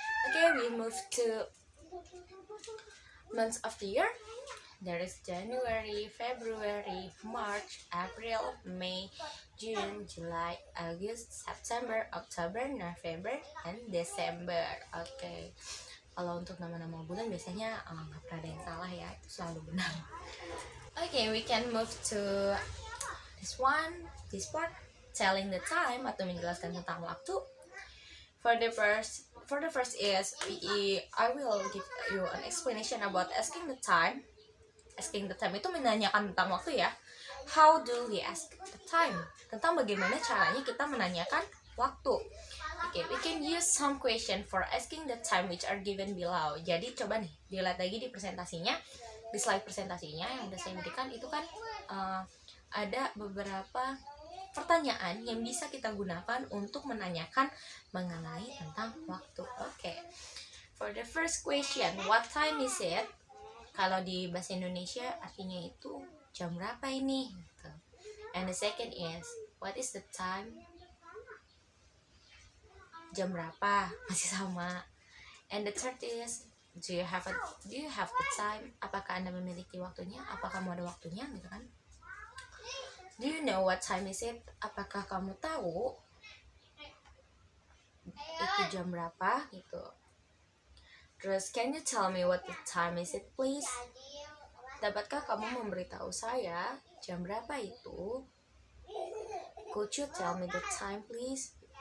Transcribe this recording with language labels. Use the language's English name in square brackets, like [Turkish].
[English] Okay, we move to months of the year. There is January, February, March, April, May, June, July, August, September, October, November, and December. Okay. [Indonesian] Kalau untuk nama-nama bulan biasanya nggak pernah ada yang salah ya, itu selalu benar. [English] Okay, we can move to this part, telling the time [Indonesian] atau menjelaskan tentang waktu. [English] For the first is I will give you an explanation about asking the time. [Indonesian] Asking the time itu menanyakan tentang waktu ya. [English] How do we ask the time? [Indonesian] Tentang bagaimana caranya kita menanyakan waktu. [English] Okay, we can use some question for asking the time which are given below. [Indonesian] Jadi coba nih dilihat lagi di presentasinya, di slide presentasinya yang udah saya berikan itu kan ada beberapa pertanyaan yang bisa kita gunakan untuk menanyakan mengenai tentang waktu. [English] Okay. For the first question, what time is it? [Indonesian] Kalau di bahasa Indonesia artinya itu jam berapa ini? [English] And the second is, what is the time? [Indonesian] Jam berapa? Masih sama. [English] And the third is, do you have the time? [Indonesian] Apakah Anda memiliki waktunya? Apakah kamu ada waktunya gitu kan? [English] Do you know what time is it? [Indonesian] Apakah kamu tahu itu jam berapa gitu? [English] Terus, can you tell me what the time is it please? [Indonesian] Dapatkah kamu memberitahu saya jam berapa itu? [English] Could you tell me the time please?